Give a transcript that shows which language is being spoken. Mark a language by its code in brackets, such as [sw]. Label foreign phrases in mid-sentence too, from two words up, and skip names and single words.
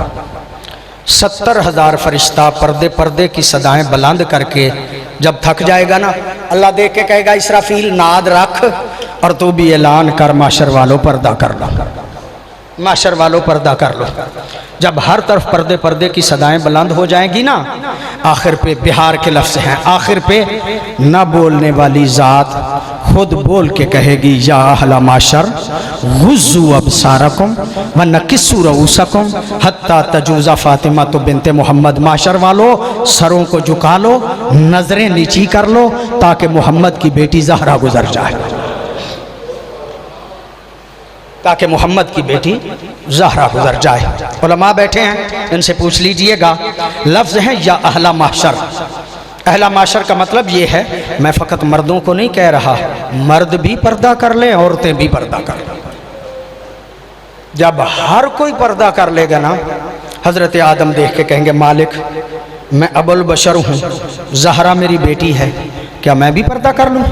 [hi] 70,000 फरिश्ता पर्दे पर्दे की सदाएं बुलंद करके जब थक जाएगा ना, अल्लाह देख के कहेगा इसराफील नाद रख और तू भी ऐलान कर माशर वालों पर्दा कर लो, माशर वालों पर्दा कर लो। जब हर तरफ पर्दे पर्दे की सदाएं बुलंद हो जाएंगी ना, आखिर पे बिहार के लफ्ज़ हैं, आखिर पे न बोलने वाली ज़ात खुद बोल के कहेगी, [ar] يا أهل المحشر غضوا أبصاركم ونكسوا رؤوسكم حتى تجوز فاطمة بنت محمد. [hi] माशर वालों सरों को झुका लो, नज़रें नीची कर लो, ताकि मोहम्मद की बेटी ज़हरा गुजर जाए, ताकि मोहम्मद की बेटी ज़हरा गुजर जाए। उलमा बैठे हैं, इनसे पूछ लीजिएगा। लफ्ज़ है [ar] يا أهل المحشر. أهل المحشر [hi] का मतलब ये है, मैं फ़कत मर्दों को नहीं कह रहा, मर्द भी पर्दा कर लें, औरतें भी पर्दा कर लें। जब हर कोई पर्दा कर लेगा ना, हज़रत आदम देख के कहेंगे मालिक मैं अबुल बशर हूँ, ज़हरा मेरी बेटी है, क्या मैं भी पर्दा कर लूँ?